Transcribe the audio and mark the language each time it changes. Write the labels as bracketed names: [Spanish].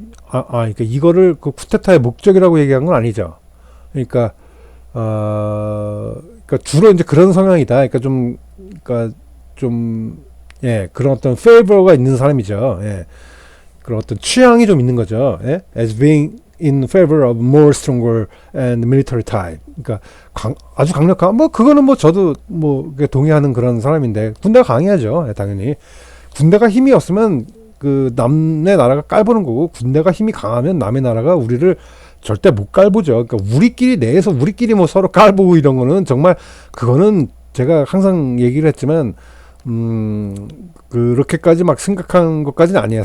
[Korean] 그러니까 이거를 그 쿠데타의 목적이라고 얘기한 건 아니죠. 그러니까 그러니까 주로 이제 그런 성향이다. 그러니까 좀 예, 그런 어떤 페이버가 있는 사람이죠. 예. 그런 어떤 취향이 좀 있는 거죠. 예? [English] As being in favor of more stronger and military type. [Korean] 그러니까 아주 강력한 뭐 그거는 뭐 저도 뭐 동의하는 그런 사람인데 군대가 강해야죠. 예, 당연히 군대가 힘이 없으면 그 남의 나라가 깔보는 거고 군대가 힘이 강하면 남의 나라가 우리를 절대 못 깔보죠. 그러니까 우리끼리 내에서 우리끼리 뭐 서로 깔보고 이런 거는 정말 그거는 제가 항상 얘기를 했지만 그렇게까지 막 심각한 것까지는 아니에요.